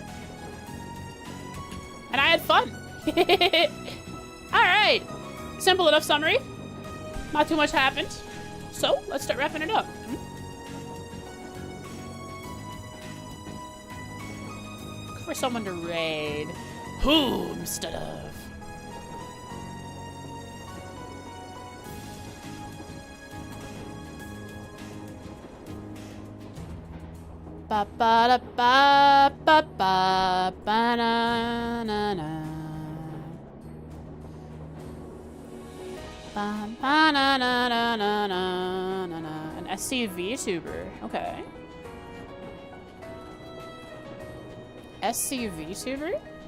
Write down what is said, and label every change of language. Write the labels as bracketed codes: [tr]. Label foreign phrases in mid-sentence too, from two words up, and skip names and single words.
[en] And I had fun. Alright. Simple enough summary. Not too much happened. So, let's start wrapping it up. Look for someone to raid. Who instead of? Ba ba da ba ba ba ba na na na. Ba ba na na na na na na na. An SCVtuber. Okay. SCVtuber?